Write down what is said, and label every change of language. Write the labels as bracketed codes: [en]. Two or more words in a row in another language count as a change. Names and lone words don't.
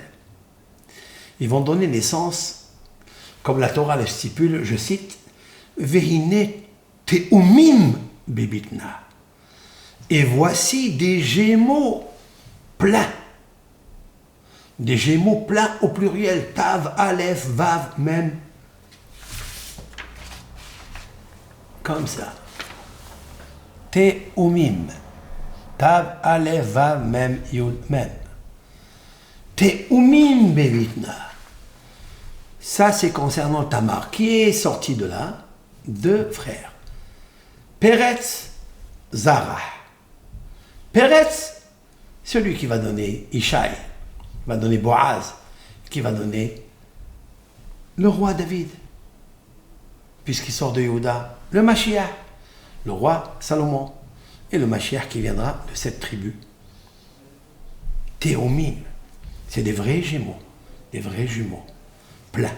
[fr] Ils vont donner naissance, comme la Torah le stipule, je cite, [he] והנה תאומים בבטנה. [fr] Et voici des gémeaux pleins. Des gémeaux pleins au pluriel. [he] תו, אלף, וו, מם. [fr] Comme ça. Teumim. [he] תו, אלף, וו, מם, יוד, מם. תאומים בבטנה. [fr] Ça, c'est concernant Tamar, qui est sorti de là, deux frères. Peretz, Zarah. Peretz, celui qui va donner Ishaï, va donner Boaz, qui va donner le roi David, puisqu'il sort de Yehuda, le Mashiach, le roi Salomon, et le Mashiach qui viendra de cette tribu. Théomim, c'est des vrais jumeaux, pleins.